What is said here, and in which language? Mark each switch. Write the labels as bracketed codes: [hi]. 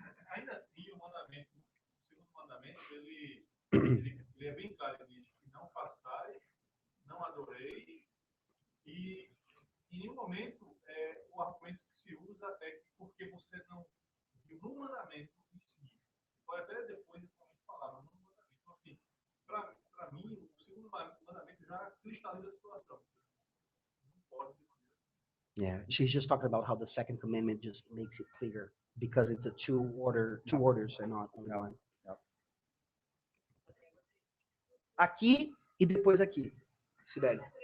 [pt] Ainda assim, o segundo mandamento, ele é bem claro, ele diz que não façais, não adorei, e em nenhum momento o argumento que se usa é que porque você não viu no mandamento em si, pode até depois falar, mas no mandamento. Então, assim, para mim, o segundo mandamento já cristaliza a situação. [en] Yeah, she's just talking about how the second commandment just makes it clear because it's two orders and not only one. [pt] Aqui e depois aqui, Sibeli.